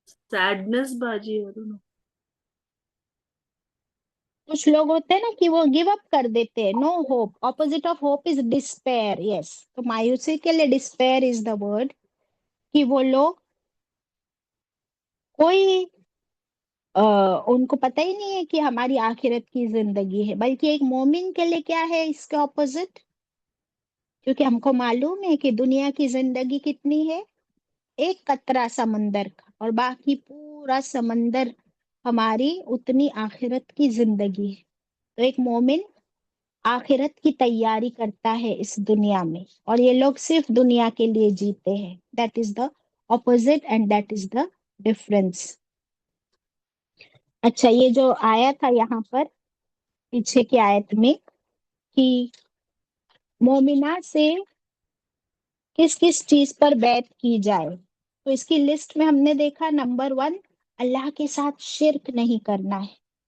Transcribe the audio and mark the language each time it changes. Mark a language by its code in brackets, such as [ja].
[en] سیڈنس باجی، I don't know. [ur] کچھ لوگ ہوتے ہیں نا کہ وہ [en] give up [ur] کر دیتے ہیں، [en] No hope. Opposite of hope is despair, yes. [ur] تو مایوسی کے لیے [en] despair is the word, [ur] کہ وہ لوگ کوئی ان کو پتہ ہی نہیں ہے کہ ہماری آخرت کی زندگی ہے۔ بلکہ ایک مومن کے لیے کیا ہے اس کے اپوزٹ؟ کیونکہ ہم کو معلوم ہے کہ دنیا کی زندگی کتنی ہے، ایک قطرہ سمندر کا، اور باقی پورا سمندر ہماری اتنی آخرت کی زندگی ہے۔ تو ایک مومن آخرت کی تیاری کرتا ہے اس دنیا میں، اور یہ لوگ صرف دنیا کے لیے جیتے ہیں. [en] That is the opposite and that is the difference. [ur] اچھا، یہ جو آیا تھا یہاں پر پیچھے کی آیت میں کہ مومنہ سے کس کس چیز پر بیعت کی جائے، تو اس کی لسٹ میں ہم نے دیکھا نمبر 1 اللہ کے ساتھ شرک نہیں کرنا ہے.